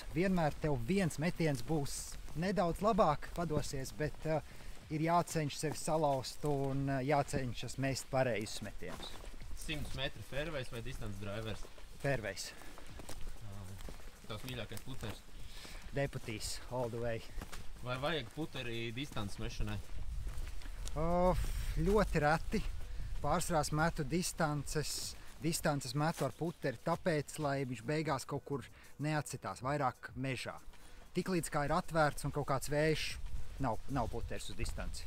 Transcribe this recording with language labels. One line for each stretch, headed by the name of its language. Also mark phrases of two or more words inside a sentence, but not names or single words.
Latvian: Vienmēr tev viens metiens būs nedaudz labāk padosies, bet ir jācenšas sevi salauzt un jācenšas mest pareizus metienus. 100 metri fairways vai
English: distance drivers?
Latvian: Fairways. Tavs mīļākais puters? Deputīs,
English: all the way.
Latvian: Vai vajag puteri distance mešanai? Ļoti reti. Pārsvarās metu distances metu ar puteri, tāpēc, lai viņš beigās kaut kur neatsitās, vairāk mežā. Tiklīdz kā ir atvērts un kaut kāds vējš, nav puteris uz distanci.